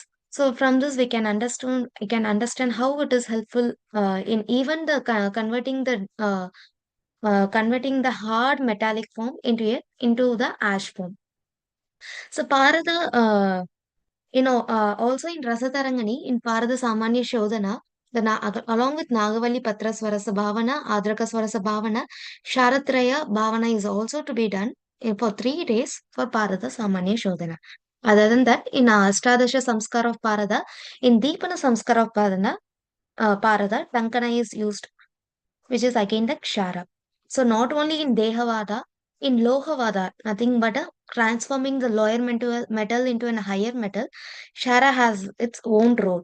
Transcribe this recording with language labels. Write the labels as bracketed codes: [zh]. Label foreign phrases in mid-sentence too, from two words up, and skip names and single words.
[en] So from this we can understand how it is helpful in even the converting the hard metallic form into the ash form. So Parada, also in Rasatarangani, in [sa] पारद सामान्य शोधन, [en] along with [sa] नागवल्ली पत्र स्वरस भावना, आर्द्रक स्वरस भावना, शरत्रय भावना [en] is also to be done for 3 days for [sa] पारद सामान्य शोधन. [en] Other than that, in [sa] अष्टादश संस्कार [en] of Parada, in [sa] दीपन संस्कार [en] of Parada, Tankana is used, which is again the Kshara. So not only in Dehavada, in Lohavada, nothing but transforming the lower metal into a higher metal, Kshara has its own role.